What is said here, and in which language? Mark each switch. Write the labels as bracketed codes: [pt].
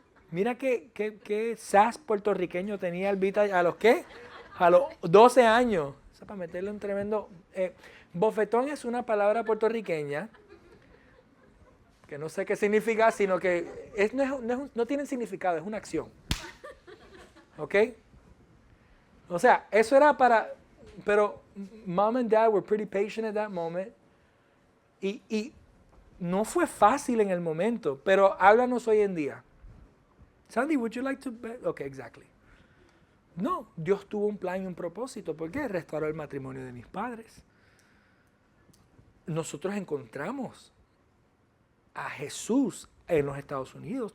[es] Mira qué sas puertorriqueño tenía Albita. ¿A los qué? A los 12 años. O sea, para meterle un tremendo... bofetón es una palabra puertorriqueña que no sé qué significa, sino que no tiene significado, es una acción. ¿Ok? O sea, eso era para... [en] Pero mom and dad were pretty patient at that moment. [es] Y no fue fácil en el momento, pero háblanos hoy en día. Sandy, [en] would you like to... Okay, exactly. [es] No, Dios tuvo un plan y un propósito. ¿Por qué? Restauró el matrimonio de mis padres. Nosotros encontramos a Jesús en los Estados Unidos.